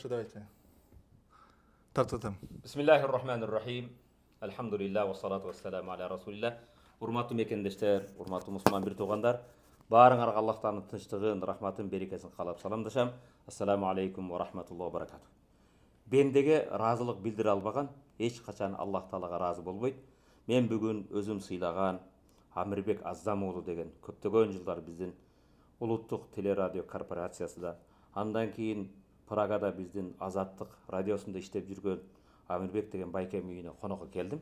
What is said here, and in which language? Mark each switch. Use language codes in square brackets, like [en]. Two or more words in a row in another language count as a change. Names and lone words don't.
[ky] Давайте. Тартатам. [ar] بسم الله الرحمن الرحيم. الحمد لله والصلاة والسلام على رسول الله. [ky] Урматтуу мекендештер, урматтуу мусулман бир туугандар, баарыңарга Аллахтан тынчтыгын, рахматын, берекесин каалап саламдашам. [ar] السلام عليكم ورحمة الله وبركاته. [ky] Бендеге разылык билдире албаган эч качан Аллах Таалага разы болбойт. Мен бүгүн өзүм сыйлаган Амирбек Аздам уулу деген көптөгөн жылдар биздин улуттук телерадио корпорациясында, андан кийин Прагада биздин Азаттык радиосунда иштеп жүргөн Амирбек деген байкем үйүнө конокко келдим.